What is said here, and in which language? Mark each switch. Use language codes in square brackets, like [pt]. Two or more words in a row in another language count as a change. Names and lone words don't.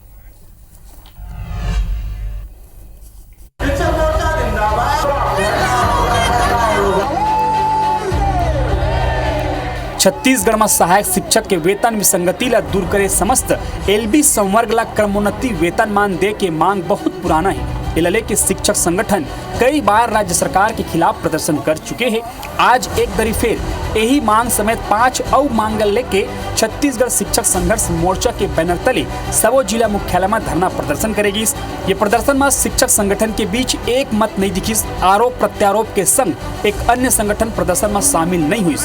[hne] छत्तीसगढ़ में सहायक शिक्षक के वेतन विसंगति ला दूर करे समस्त एलबी संवर्ग ला क्रमोन्नति वेतनमान दे के मांग बहुत पुराना है। इलले के शिक्षक संगठन कई बार राज्य सरकार के खिलाफ प्रदर्शन कर चुके हैं। आज एक दरी फेर यही मांग समेत 5 और मांग लेके छत्तीसगढ़ शिक्षक संघर्ष मोर्चा के बैनर तले सबो जिला मुख्यालय में धरना प्रदर्शन करेगी। ये प्रदर्शन में शिक्षक संगठन के बीच एक मत नहीं दिखी। आरोप प्रत्यारोप के संग एक अन्य संगठन प्रदर्शन में शामिल नहीं हुई।